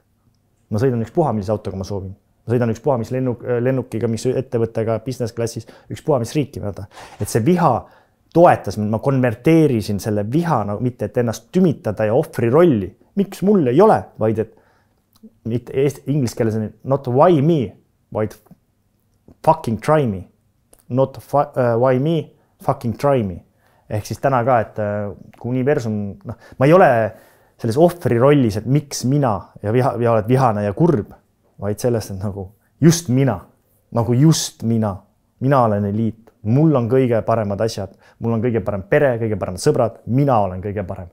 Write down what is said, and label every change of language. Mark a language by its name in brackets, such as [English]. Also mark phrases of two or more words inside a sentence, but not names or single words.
[Estonian] Ma sõidan üks puha, millise autoga ma soovin. Ma sõidan üks puha, mis lennukiga, mis ettevõttega business klassis, üks puha, mis riiki mööda. Et see viha toetas mind, ma konverteerisin selle viha, mitte et ennast tümitada ja ohvri rolli. Miks mul ei ole, vaid et mitte inglise keeles on [English] not why me, [Estonian] vaid [English] fucking try me. Not why me, fucking try me. [Estonian] Ehk siis täna ka, et kui universum, ma ei ole selles ohvri rollis, et miks mina ja oled vihane ja kurb, vaid sellest, et nagu just mina olen eliit, mul on kõige paremad asjad, mul on kõige parem pere, kõige paremad sõbrad, mina olen kõige parem.